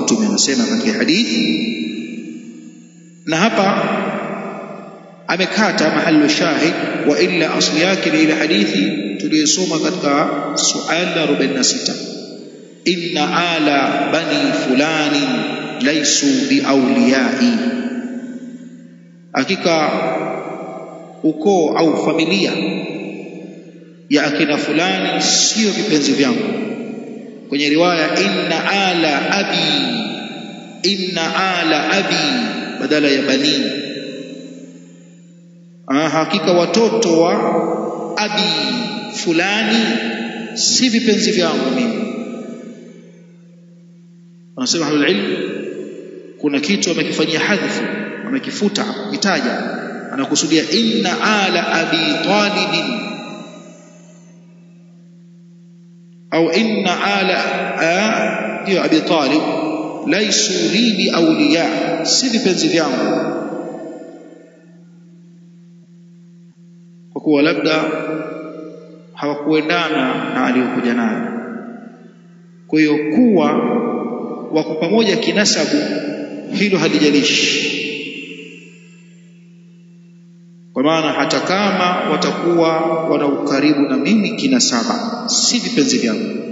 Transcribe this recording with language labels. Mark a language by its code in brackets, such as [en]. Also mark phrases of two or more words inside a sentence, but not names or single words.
[sw] Mtume anasema katika hadithi, na hapa amekata [ar] محل الشاهد, وإلا [sw] asli yake ni ile hadithi tuliyosoma katika suala 46, [ar] إن آل بني فلان ليسوا بأوليائي, [sw] hakika ukoo au familia ya akina fulani sio vipenzi vyangu. Kwenye riwaya [ar] إن آل أبي, إن آل أبي [sw] badala ya bani. Hakika watoto wa abi fulani si vipenzi vyangu mimi. Wanasema [ar] أهل العلم, [sw] kuna kitu amekifanyia hadhifu, amekifuta kitaja, anakusudia [ar] إن آل أبي طالب [sw] au [ar] إن آل يا أبي طالب ليسوا لي بأولياء, [sw] si vipenzi vyangu, kwa kuwa labda hawakuendana na aliyokuja nayo. Kwa hiyo kuwa wako pamoja kinasabu, hilo halijalishi, kwa maana hata kama watakuwa wana ukaribu na mimi kinasaba, si vipenzi vyangu.